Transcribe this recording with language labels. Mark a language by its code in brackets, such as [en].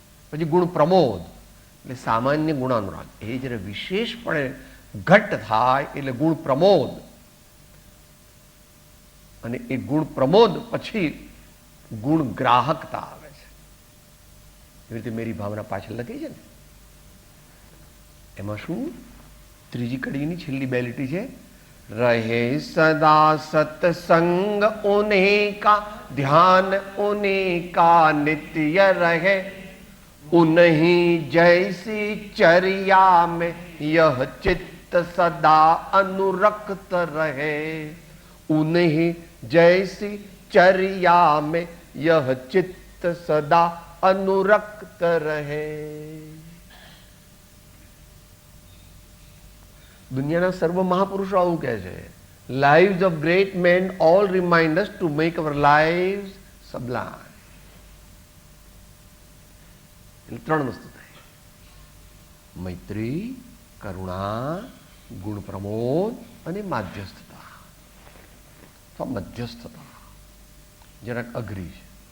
[gu] પછી ગુણ પ્રમોદ એટલે સામાન્ય ગુણાનુરાગ, એ જ્યારે વિશેષપણે ઘટ્ટ થાય એટલે ગુણ પ્રમોદ. અને એ ગુણ પ્રમોદ પછી ગુણ ગ્રાહકતા આવે છે. એવી રીતે મેરી ભાવના પાછળ લખી છે ને, એમાં શું ત્રીજી કડીની છેલ્લી બે લીટી છે, [hi] રહે સદા સત્સંગ ઉन्हीं का ध्यान उन्हीं का नित्य रहे उन्हीं जैसी चर्या में यह चित्त सदा अनुरक्त रहे उन्हीं जैसी चर्या में यह चित्त सदा अनुरक्त रहे. [gu] દુનિયાના સર્વ મહાપુરુષો આવું કહે છે, [en] Lives of great men all remind us to make our lives sublime. [gu] એટલે ત્રણ વસ્તુ થાય, મૈત્રી, કરુણા, ગુણ પ્રમોદ અને માધ્યસ્થતા અથવા મધ્યસ્થતા. જરાક અઘરી છે.